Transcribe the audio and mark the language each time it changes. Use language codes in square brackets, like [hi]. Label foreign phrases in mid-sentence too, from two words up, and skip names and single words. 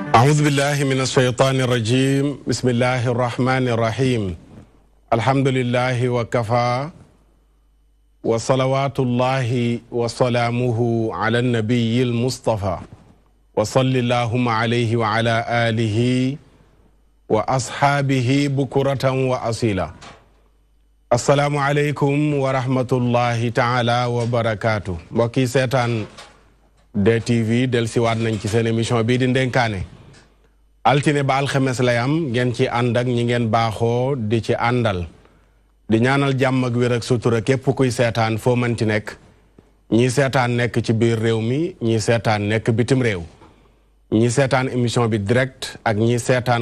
[ar] أعوذ بالله من الشيطان الرجيم بسم الله الرحمن الرحيم الحمد لله وكفى وصلوات الله وسلامه على النبي المصطفى وصل اللهم عليه وعلى آله وأصحابه بكرة وأصيلا السلام عليكم ورحمة الله تعالى وبركاته [wo] mbokki seetaan DTV del siwaat nañ ci seen émission bii di Ndenkaane altine ba alxames lay am ngeen ci ànd ak ñi ngeen baaxoo di ci àndal di ñaanal jàmm ak wér ak sutura képp kuy seetaan foo mënti nekk ñi seetaan nekk ci biir réew mi ñi seetaan nekk bitim réew ñi seetaan émission bi direct ak ñi seetaan